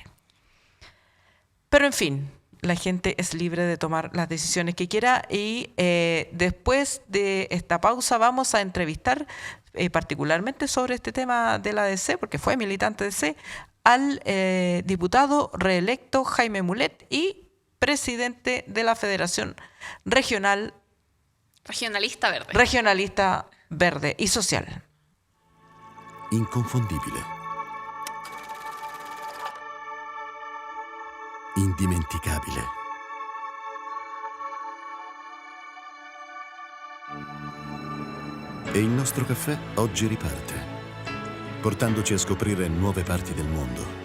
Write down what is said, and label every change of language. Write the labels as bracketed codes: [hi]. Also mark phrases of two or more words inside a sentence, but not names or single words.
[es] Pero en fin, la gente es libre de tomar las decisiones que quiera, y después de esta pausa vamos a entrevistar particularmente sobre este tema de la DC, porque fue militante de DC, al diputado reelecto Jaime Mulet y presidente de la Federación Regionalista Verde y Social. [it] Inconfondibile. indimenticabile. E il nostro caffè oggi riparte, portandoci a scoprire nuove parti del mondo.